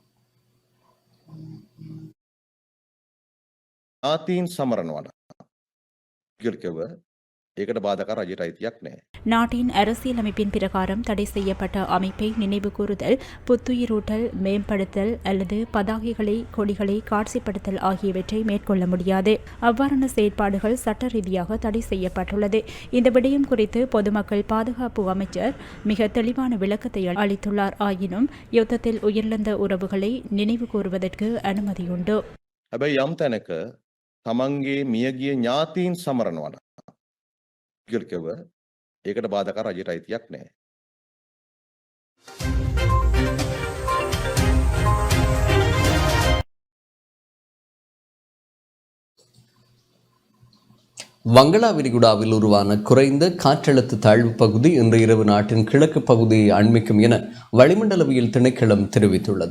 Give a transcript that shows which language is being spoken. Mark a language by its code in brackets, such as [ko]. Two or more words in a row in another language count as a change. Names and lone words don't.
[ta] நாட்டின் அரசியலமைப்பின் பிரகாரம் தடை செய்யப்பட்ட அமைப்பை நினைவு கூறுதல், புத்துயிரூட்டல், மேம்படுத்தல் அல்லது பதாகைகளை கொடிகளை காட்சிப்படுத்தல் ஆகியவற்றை மேற்கொள்ள முடியாது. அவ்வாறான செயற்பாடுகள் சட்ட ரீதியாக தடை செய்யப்பட்டுள்ளது. இந்த விடயம் குறித்து பொதுமக்கள் பாதுகாப்பு அமைச்சர் மிக தெளிவான விளக்கத்தை அளித்துள்ளார். ஆயினும் யுத்தத்தில் உயிரிழந்த உறவுகளை நினைவு கூறுவதற்கு அனுமதியுண்டு. [si] තමන්ගේ මියගිය ඥාතීන් සමරනවා කිව්ව ඒකට බාධක රජයට අයිතියක් නැහැ. [ta] வங்களா விரிகுடாவில் உருவான குறைந்த காற்றழுத்த தாழ்வு பகுதி இன்று இரவு நாட்டின் கிழக்கு பகுதியை அண்மிக்கும் என வளிமண்டலவியல் திணைக்களம் தெரிவித்துள்ளது.